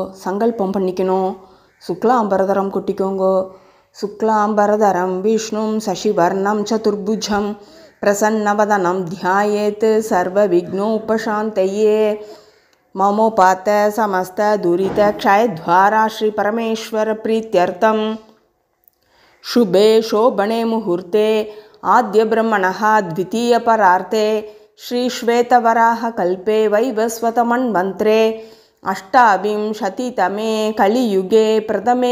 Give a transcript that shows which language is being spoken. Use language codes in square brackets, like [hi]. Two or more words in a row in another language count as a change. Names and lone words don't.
[ta] சங்கல்பம் பண்ணிக்கணும். சுக்லாம்பரதரம் கொட்டிக்கோங்கோ. [sa] शुक्लाम्बरधरं विष्णुं शशिवर्णं चतुर्भुजं प्रसन्नवदनं ध्यायेत् सर्व विघ्नोपशान्तये. ममोपात्त समस्त दुरित क्षयद्वारा श्री परमेश्वर प्रीत्यर्थं शुभे शोभने मुहूर्ते आद्य ब्रह्मणः द्वितीय परार्थे श्री श्वेतवराह कल्पे वैवस्वतमन्वन्त्रे अष्टाविंशतितमे कलियुगे प्रथमे